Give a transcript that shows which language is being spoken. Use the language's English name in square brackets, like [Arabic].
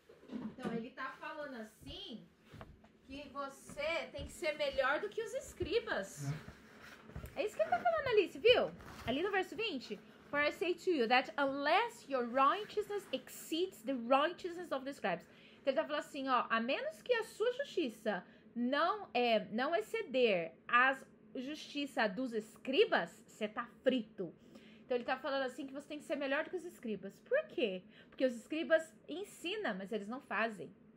[Portuguese] Então, ele tá falando assim, que você tem que ser melhor do que os escribas. É isso que ele tá falando ali, você viu? Ali no verso 20. [English] For I say to you that unless your righteousness exceeds the righteousness of the scribes. [Portuguese] Então ele tá falando assim, ó, a menos que a sua justiça não exceder a justiça dos escribas, você tá frito. Então ele tá falando assim que você tem que ser melhor do que os escribas. Por quê? Porque os escribas ensinam, mas eles não fazem.